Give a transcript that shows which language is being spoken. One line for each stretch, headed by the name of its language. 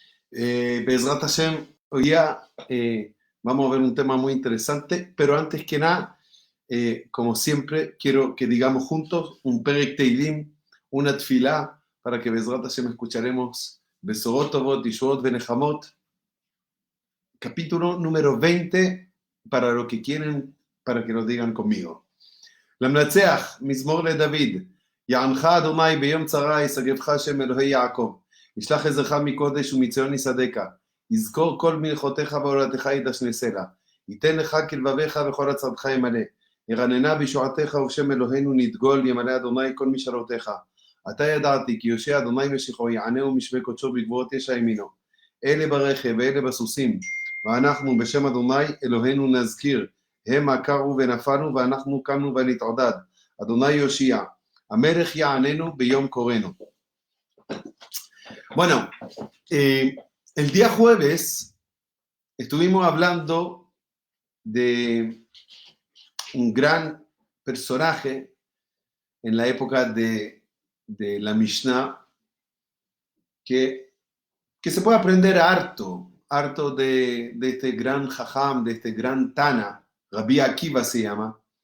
Hebrew: Bezrat Hashem,
Spanish: hoy día vamos a ver un tema muy interesante, pero antes que nada, como siempre, quiero que digamos juntos un Perek Teilim, una Tfilá, para que Bezrat Hashem escucharemos
Hebrew: Besorot Tovot, Yishuot Benejamot,
Spanish: capítulo número 20, para lo que quieren, para que lo digan conmigo.
Hebrew: למנצח, מזמור לדוד, יענך אדוני ביום צרה, ישגבך השם אלוהי יעקב, ישלח עזרך מקודש ומציון יסעדך, יזכור כל מלכותיך ועולתך ידשנה סלע, ייתן לך כלבביך וכל עצתך ימלא, ירננה בישועתך ובשם אלוהינו נדגול, ימלא אדוני כל משאלותיך. עתה ידעתי כי יושיע אדוני משיחו, יענהו משמי קודשו בגבורות ישע ימינו. אלה ברכב ואלה בסוסים, ואנחנו בשם אדוני אלוהינו נזכיר, הם עקרו ונפלנו ואנחנו קמנו ונתעודד. אדוני יושיע, המלך יעננו ביום קורנו.
Spanish: Bueno, el día jueves estuvimos hablando de un gran personaje en la época de la Mishnah que se puede aprender harto de este gran Jajam, de este gran Tana, Rabbi Akiva se llama,